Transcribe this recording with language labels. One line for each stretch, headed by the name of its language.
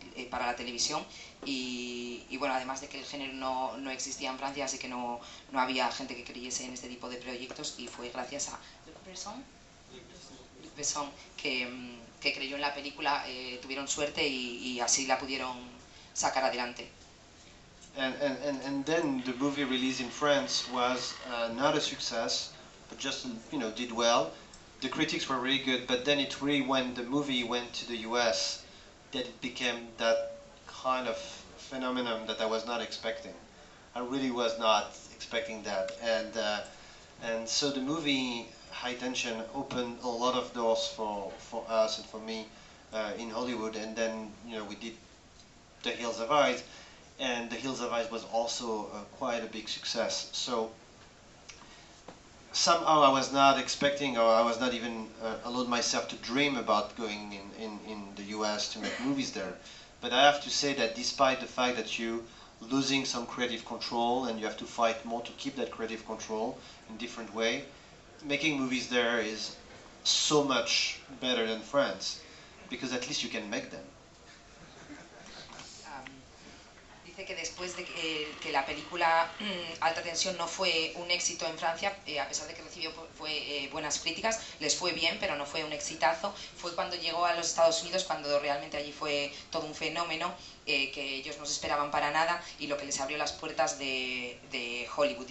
Spanish: para la televisión, y bueno, además de que el género no existía en Francia, así que no había gente que creyese en este tipo de proyectos, y fue gracias a Luc Besson que creyó en la película, tuvieron suerte y así la pudieron sacar adelante.
English: And then the movie release in France was not a success, but just did well. The critics were really good, but then it really, when the movie went to the US, that it became that kind of phenomenon that I was not expecting. I really was not expecting that, and so the movie High Tension opened a lot of doors for us and for me in Hollywood, and then we did The Hills of Eyes, and The Hills of Ice was also quite a big success. So somehow I was not expecting, or I was not even allowed myself to dream about going in the US to make movies there. But I have to say that despite the fact that you losing some creative control and you have to fight more to keep that creative control in different way, making movies there is so much better than France, because at least you can make them.
Spanish: Dice que después de que la película Alta Tensión no fue un éxito en Francia, a pesar de que recibió buenas críticas, les fue bien, pero no fue un exitazo. Fue cuando llegó a los Estados Unidos, cuando realmente allí fue todo un fenómeno, que ellos no se esperaban para nada, y lo que les abrió las puertas de Hollywood.